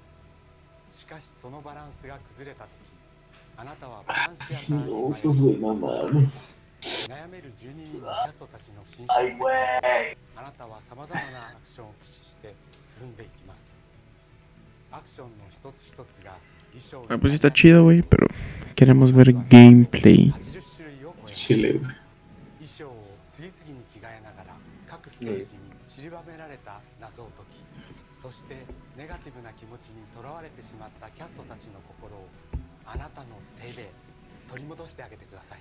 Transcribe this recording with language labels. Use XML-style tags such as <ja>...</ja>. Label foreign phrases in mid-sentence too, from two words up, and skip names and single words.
<ja>しかしそのバランスが崩れた時、あなたはバランスや悩める12人のキャストたちの進出にあなたはさまざまなアクションを駆使して進んでいきます。アクションの一つ一つが衣装</ja> <es>Ah, pues sí está chido, güey, pero queremos ver gameplay.</es> <ja>80種類を超え</ja> <es>Chile, güey.</es> <ja>衣装を次々に着替えながら各ステージに散りばめられた謎を解き、そしてネガティブな気持ちにとらわれてしまったキャストたちの心をあなたの手で取り戻してあげてください。</ja>